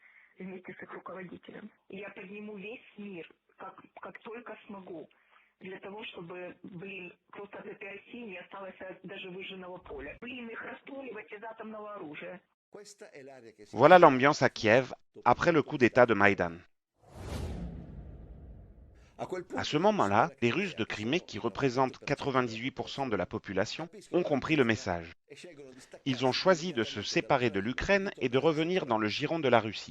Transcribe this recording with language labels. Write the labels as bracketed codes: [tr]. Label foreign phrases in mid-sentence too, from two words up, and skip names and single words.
[ru] для того, того, чтобы, просто от этой России не осталось даже выжженного поля. Их расстреливать из атомного оружия. [fr] Voilà l'ambiance à Kiev après le coup d'État de Maïdan. À ce moment-là, les Russes de Crimée, qui représentent 98% de la population, ont compris le message. Ils ont choisi de se séparer de l'Ukraine et de revenir dans le giron de la Russie.